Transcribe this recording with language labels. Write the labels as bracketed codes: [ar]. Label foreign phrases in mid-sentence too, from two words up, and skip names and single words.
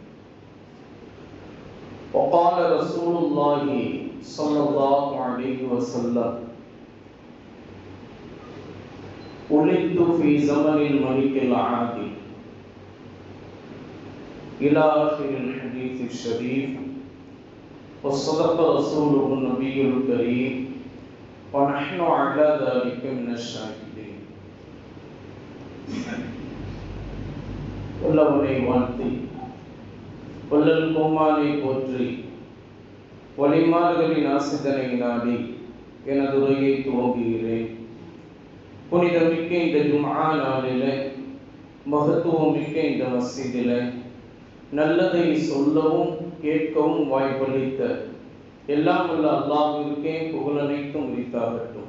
[ar] وقال رسول الله صلى الله عليه وسلم: ولدت في زمن الملك العادل، إلى آخر الحديث الشريف. وصدق رسوله النبي الكريم ونحن على ذلك من الشاهدين. [ta] வல்லவனை வாழ்த்தி வள்ளல் கோமானை போற்றி வழிமாறுகளின் ஆசிதனை நாடி எனது உரையை துவங்குகிறேன். புனிதமிக்க இந்த ஜும்ஆ நாளிலே, மகத்துவம் மிக்க இந்த மஸ்ஜிதிலே நல்லதை சொல்லவும் கேட்கவும் வாய்ப்பளித்த எல்லாம் உள்ள அல்லாஹ்விற்கே புகழனைத்தும் உரித்தாகட்டும்.